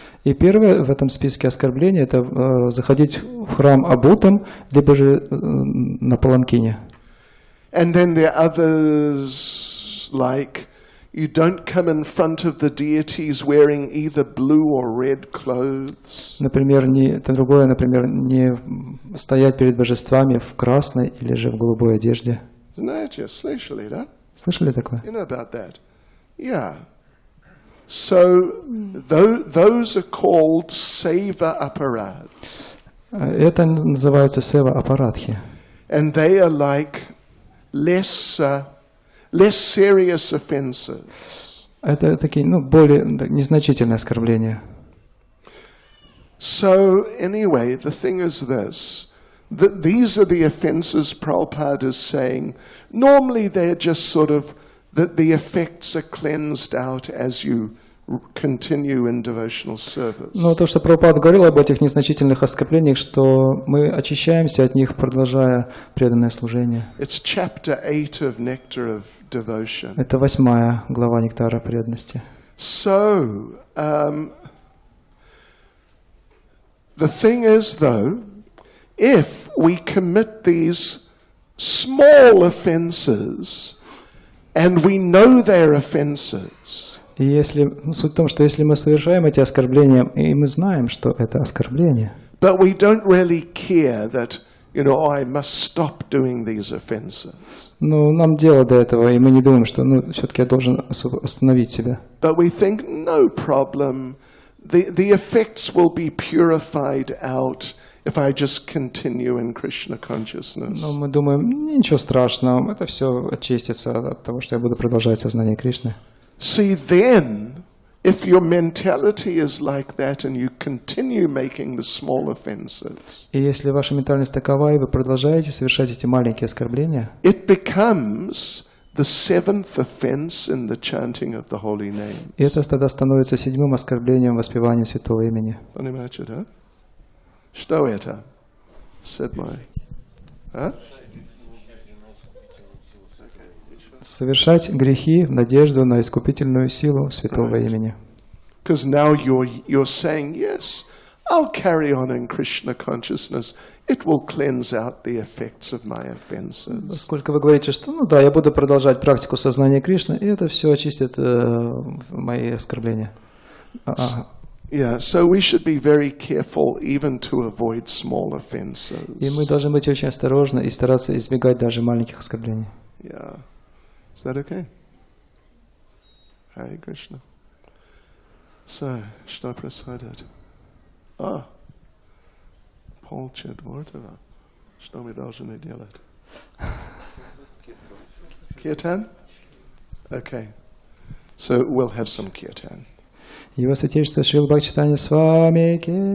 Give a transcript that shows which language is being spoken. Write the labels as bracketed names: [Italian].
[Russian] И первое в этом списке оскорблений – это заходить в храм обутым, либо же на паланкине. [English] And then there are others like you don't come in front of the deities wearing either blue or red clothes. [Russian] Например, другое, например, не стоять перед божествами в красной или же в голубой одежде. Знаете, слышали, да? Слышали такое? [English] You know about that? Yeah. So those are called seva aparats. [Russian] Это называется сева апаратхи. [English] And they are like less serious offenses. [Russian] Это такие, более незначительные оскорбления. [English] So anyway, the thing is this. These are the offenses Prabhupada is saying. Normally they're just sort of that the effects are cleansed out as you continue in devotional service. [Russian] Но то, что Прабхупада говорил об этих незначительных оскорблениях, что мы очищаемся от них, продолжая преданное служение. [English] It's chapter 8 of Nectar of Devotion. [Russian] Это 8 глава Нектара преданности. [English] So, the thing is, though, if we commit these small offenses and we know they're offenses, [Russian] И если, суть в том, что если мы совершаем эти оскорбления, и мы знаем, что это оскорбление, [English] but we don't really care that, I must stop doing these offenses. [Russian] но нам дело до этого, и мы не думаем, что все-таки я должен остановить себя. [English] But we think, no problem, the effects will be purified out if I just continue in Krishna consciousness. [Russian] Но мы думаем, ничего страшного, это все очистится от того, что я буду продолжать сознание Кришны. [English] See, then, if your mentality is like that and you continue making the small offenses, [Russian] И если ваша ментальность такова, и вы продолжаете совершать эти маленькие оскорбления, [English] it becomes the 7th offense in the chanting of the holy name. [Russian] и это тогда становится 7-м оскорблением воспевания святого имени. Понимаете, да? Что это? Седьмое. А? Совершать грехи в надежду на искупительную силу святого имени. [English] Because now you're saying, yes, I'll carry on in Krishna consciousness. It will cleanse out the effects of my offenses. [Russian] Поскольку вы говорите, что да, я буду продолжать практику сознания Кришны, и это все очистит мои оскорбления. [English] Yeah, so we should be very careful even to avoid small offenses. [Russian] И мы должны быть очень осторожны и стараться избегать даже маленьких оскорблений. [English] Yeah. Is that okay? Hare Krishna. [Russian] So, что происходит? Полчетвертого. Что мы должны делать? [English] Kirtan? Okay. So we'll have some kirtan. [Russian] Его Святейшество Шрила Бхакти Чайтанья Свами ки